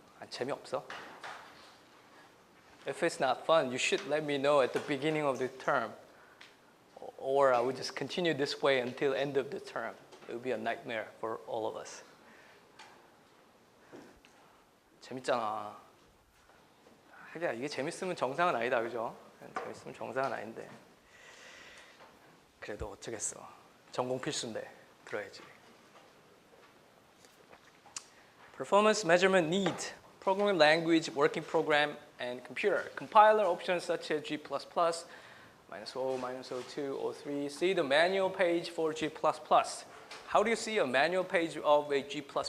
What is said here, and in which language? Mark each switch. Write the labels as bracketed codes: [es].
[ko] 재미없어? [en] If it's not fun, you should let me know at the beginning of the term. Or I would just continue this way until end of the term. It would be a nightmare for all of us. [ko] 재밌잖아. 하기야 이게 재밌으면 정상은 아니다, 그죠? 재밌으면 정상은 아닌데. 그래도 어쩌겠어. 전공 필수인데 들어야지. [en] Performance measurement need. Programming language, working program, and computer. Compiler options such as G++, -0, -02, -03. See the manual page for G++. How do you see a manual page of a G++?